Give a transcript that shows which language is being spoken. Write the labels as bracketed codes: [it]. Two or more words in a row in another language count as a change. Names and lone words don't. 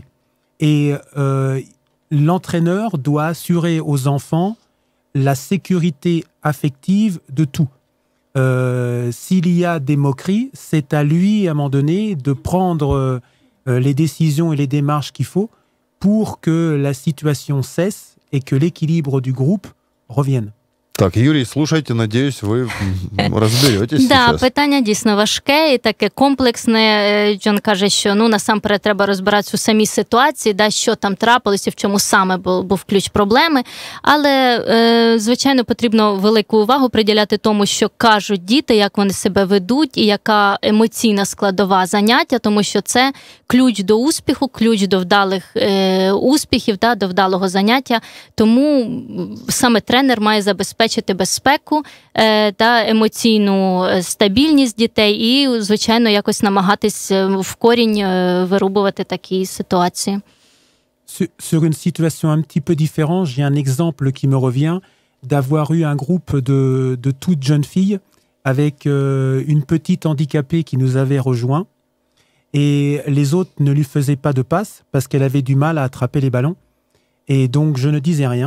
[fr] Et l'entraîneur doit assurer aux enfants la sécurité affective de tout. S'il y a des moqueries, c'est à lui, à un moment donné, de prendre les décisions et les démarches qu'il faut pour que la situation cesse et que l'équilibre du groupe revienne. [uk] Так, Юрій, слушайте, надіюсь, ви розберетесь да, зараз. Питання дійсно важке і таке комплексне. Джон каже, що насамперед треба розбиратися у самій ситуації, що там трапилося, в чому саме був ключ проблеми. Але, звичайно, потрібно велику увагу приділяти тому, що кажуть діти, як вони себе ведуть і яка емоційна складова заняття, тому що це ключ до успіху, ключ до вдалих успіхів, до вдалого заняття. Тому саме тренер має забезпечити безпеку та емоційну стабільність дітей і, звичайно, якось намагатись в корінь вирубувати такі ситуації. [fr] Sur une situation un petit peu différente, j'ai un exemple qui me revient d'avoir eu un groupe de toutes jeunes filles avec une petite handicapée qui nous avait rejoint et les autres ne lui faisaient pas de passe parce qu'elle avait du mal à attraper les ballons et donc je ne disais rien.